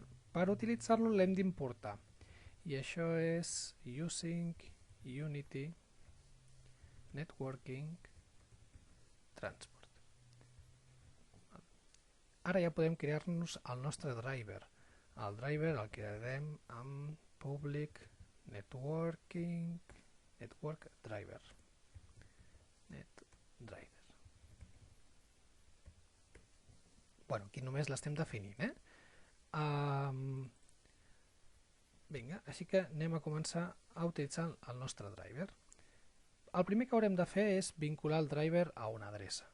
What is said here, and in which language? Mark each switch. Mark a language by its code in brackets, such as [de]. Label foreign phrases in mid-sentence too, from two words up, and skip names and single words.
[ca] Per utilitzar-lo l'hem d'importar i això és [en] using Unity Networking Transport. [ca] Ara ja podem crear-nos el nostre driver. El driver el crearem amb [en] public network driver. [ca] Aquí només l'estem definint. Vinga, així que anem a començar a utilitzar el nostre driver. El primer que haurem de fer és vincular el driver a una adreça.